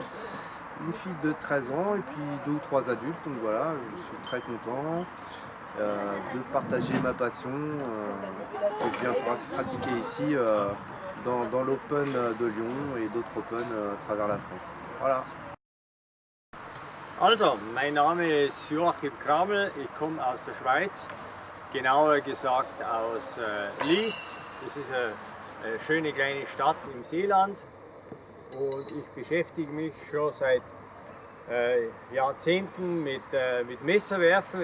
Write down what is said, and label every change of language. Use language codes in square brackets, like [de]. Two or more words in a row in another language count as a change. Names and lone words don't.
[fr] Une fille de 13 ans et puis 2 ou 3 adultes, donc voilà, je suis très content de partager ma passion que je viens pratiquer ici dans l'Open de Lyon et d'autres Open à travers la France. Voilà. [de] Also, mein Name ist Joachim Kramel, ich komme aus der Schweiz, genauer gesagt aus Lies. Das ist eine schöne kleine Stadt im Seeland und ich beschäftige mich schon seit Jahrzehnten mit Messerwerfen.